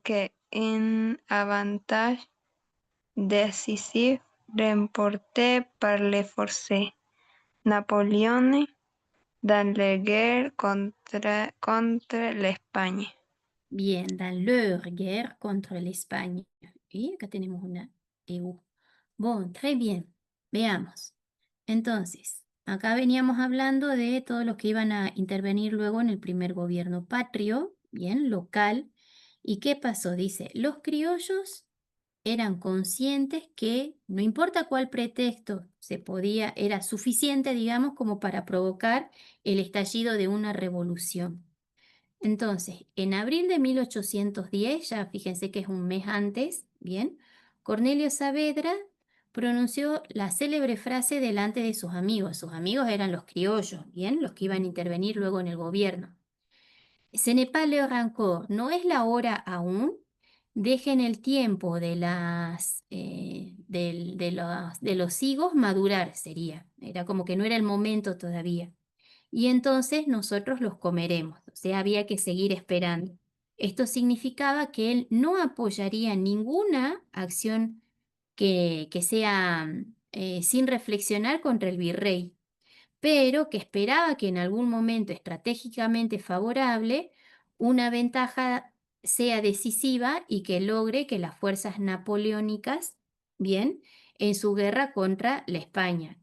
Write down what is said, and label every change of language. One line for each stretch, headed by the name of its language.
French: que un avantage décisif remporté par les forces napoléoniennes dans la guerre contre l'Espagne. Bien, dans leur guerre contre l'Espagne.
Spanish: Y acá tenemos una EU.
French: Bon, très bien.
Spanish: Veamos. Entonces, acá veníamos hablando de todos los que iban a intervenir luego en el primer gobierno patrio, bien, local. ¿Y qué pasó? Dice, los criollos eran conscientes que no importa cuál pretexto se podía, era suficiente, digamos, como para provocar el estallido de una revolución. Entonces, en abril de 1810, ya fíjense que es un mes antes, bien, Cornelio Saavedra pronunció la célebre frase delante de sus amigos. Sus amigos eran los criollos, bien, los que iban a intervenir luego en el gobierno.
French: Ce n'est pas l'heure encore,
Spanish: no es la hora aún. Dejen el tiempo de los higos madurar, sería. Era como que no era el momento todavía. Y entonces nosotros los comeremos. O sea, había que seguir esperando. Esto significaba que él no apoyaría ninguna acción que sea sin reflexionar contra el virrey, pero que esperaba que en algún momento estratégicamente favorable una ventaja sea decisiva y que logre que las fuerzas napoleónicas, bien, en su guerra contra la España.